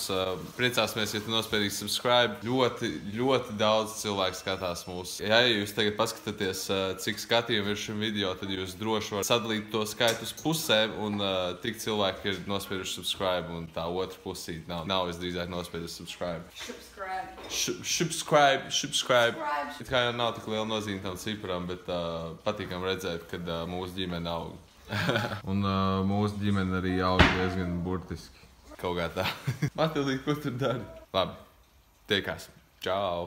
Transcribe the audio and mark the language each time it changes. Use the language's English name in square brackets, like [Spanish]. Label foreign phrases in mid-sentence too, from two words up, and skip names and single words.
[Latvian] Priecāsimies, ja tu nospiedīsi subscribe. Ļoti daudz cilvēku skatās mūs. Ja jūs tagad paskatāties, cik skatījumu ir šim video, tad jūs droši varat sadalīt to skaitu uz pusēm un tik cilvēki ir nospieduši subscribe un tā otra pusīt nav visdrīzāk nospieduši subscribe. Subscribe. It kā jau nav tik liela nozīme tam ciparam, bet patīkam redzēt, kad mūsu ģimene aug. Un mūsu ģimene arī aug diezgan burtiski. Kaut kā tā. Matildīt, ko tur dari? Labi, tiekās. Čau!